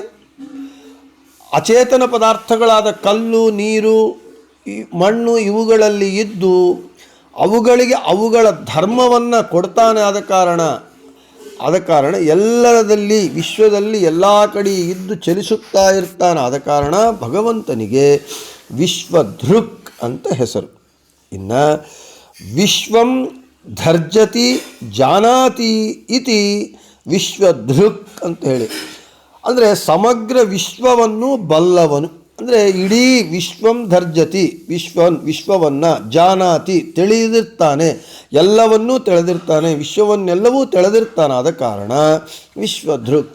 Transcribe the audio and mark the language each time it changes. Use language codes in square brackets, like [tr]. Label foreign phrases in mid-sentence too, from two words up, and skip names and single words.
[kn] ಅಚೇತನ ಪದಾರ್ಥಗಳಾದ ಕಲ್ಲು, ನೀರು, ಮಣ್ಣು ಇವುಗಳಲ್ಲಿ ಇದ್ದು ಅವುಗಳಿಗೆ ಅವುಗಳ ಧರ್ಮವನ್ನು ಕೊಡ್ತಾನೆ. ಆದ ಕಾರಣ ಎಲ್ಲರದಲ್ಲಿ, ವಿಶ್ವದಲ್ಲಿ ಎಲ್ಲ ಕಡೆ ಇದ್ದು ಚಲಿಸುತ್ತಾ ಇರ್ತಾನೆ. ಆದ ಕಾರಣ ಭಗವಂತನಿಗೆ ವಿಶ್ವಧೃಕ್ ಅಂತ ಹೆಸರು. [sa] ಇನ್ನು ವಿಶ್ವಂ ಧರ್ಜತಿ ಜಾನಾತಿ ಇತಿ ವಿಶ್ವಧೃಕ್ [kn] ಅಂತ ಹೇಳಿ. ಅಂದರೆ ಸಮಗ್ರ ವಿಶ್ವವನ್ನು ಬಲ್ಲವನು. ಅಂದರೆ ಇಡೀ [sa] ವಿಶ್ವಂ ಧರ್ಜತಿ, [kn] ವಿಶ್ವವನ್ನು ಜಾನಾತಿ ತಿಳಿದಿರ್ತಾನೆ, ಎಲ್ಲವನ್ನೂ ತಿಳಿದಿರ್ತಾನೆ, ವಿಶ್ವವನ್ನೆಲ್ಲವೂ ತಿಳಿದಿರ್ತಾನೆ. ಆದ ಕಾರಣ ವಿಶ್ವಧೃಕ್.